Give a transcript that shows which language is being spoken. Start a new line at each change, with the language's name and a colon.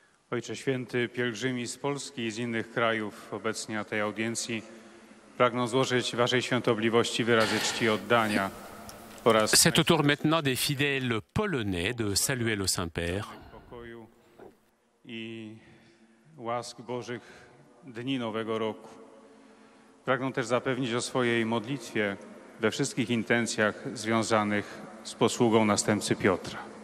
Polish: Ojcze Święty, pielgrzymi z Polski i z innych krajów obecnie na tej audiencji pragną złożyć Waszej Świątobliwości wyrazy czci i oddania.
French: C'est au tour maintenant des fidèles polonais de saluer le Saint-Père.
Polish: Pokoju i łask Bożych dni Nowego Roku. Pragną też zapewnić o swojej modlitwie we wszystkich intencjach związanych z posługą następcy Piotra.